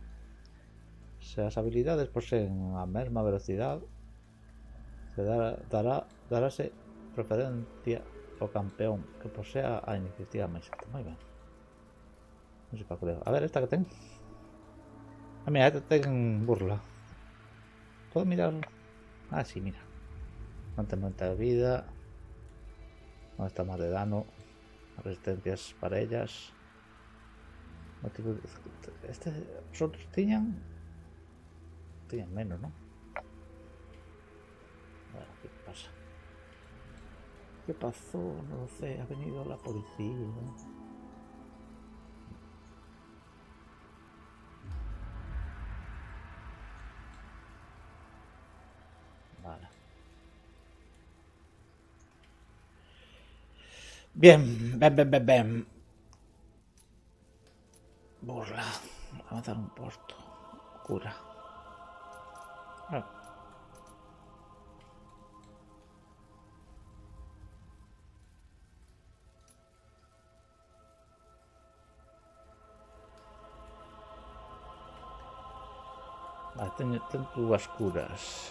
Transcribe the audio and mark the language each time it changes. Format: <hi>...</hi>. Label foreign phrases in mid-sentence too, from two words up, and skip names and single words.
<gl>Se as habilidades poseen a mesma velocidade, darase preferencia ao campeón que posea a iniciativa máis alta. Moi ben. Non sei para creo. A ver, esta que ten. Ah, mira, esta ten burla. Podo mirar? Ah, sí, mira.</gl> <es>Mantenimiento de vida. No está más de dano. Resistencias para ellas. Este,</es> <gl>os outros tiñan menos, ¿no?</gl> <es>Bueno, ¿qué pasa? ¿Qué pasó? No lo sé, ha venido la policía. Vale. Bien, ven.</es> <gl>Burla. Avanzar un posto. Cura. Ah. Vale, ten dúas curas.</gl>